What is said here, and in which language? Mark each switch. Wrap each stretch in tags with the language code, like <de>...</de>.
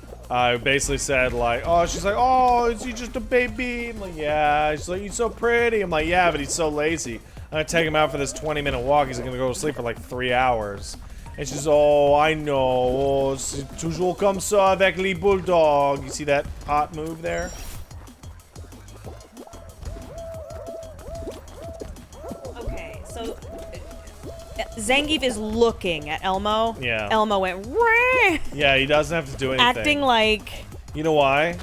<en>I basically said like, "Oh," she's like, "Oh, is he just a baby?" I'm like, "Yeah." She's like, "He's so pretty." I'm like, "Yeah, but he's so lazy. I'm gonna take him out for this 20-minute walk. He's gonna go to sleep for like 3 hours." And she's, "Oh, I know.</en> <fr>Oh, c'est toujours comme ça avec les bulldogs."</fr> <en>You see that hot move there? Okay, so Zangief is looking at Elmo. Yeah. Elmo went, "Rah!" Yeah, he doesn't have to do anything. Acting like, You know why?</en>